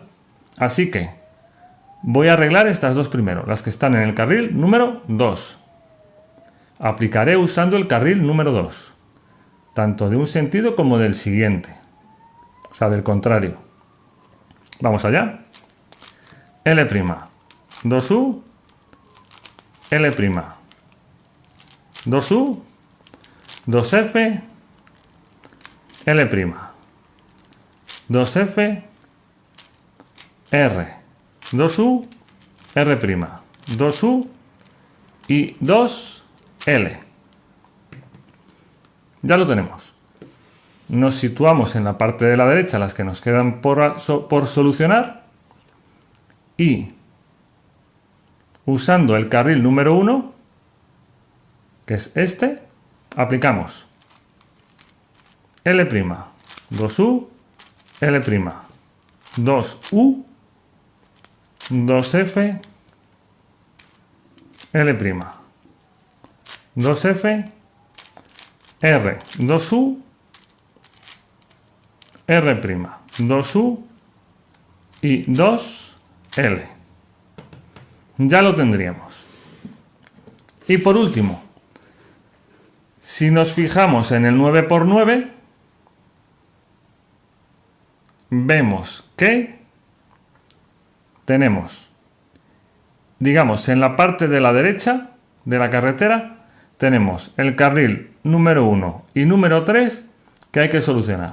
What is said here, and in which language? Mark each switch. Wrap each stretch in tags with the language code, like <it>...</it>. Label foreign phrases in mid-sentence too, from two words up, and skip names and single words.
<es>Así que voy a arreglar estas dos primero, las que están en el carril número 2. aplicaré usando el carril número 2, tanto de un sentido como del siguiente, o sea, del contrario. Vamos allá. L', 2U, L', 2U, 2F, L', 2F, R, 2U, R', 2U y 2L. Ya lo tenemos. Nos situamos en la parte de la derecha, las que nos quedan por solucionar, y usando el carril número 1, que es este, aplicamos L', 2U, L', 2U, 2F, L', 2F, R, 2U, R', 2U y 2L. Ya lo tendríamos. Y por último, si nos fijamos en el 9 por 9, vemos que tenemos, digamos, en la parte de la derecha de la carretera, tenemos el carril número 1 y número 3 que hay que solucionar.</es>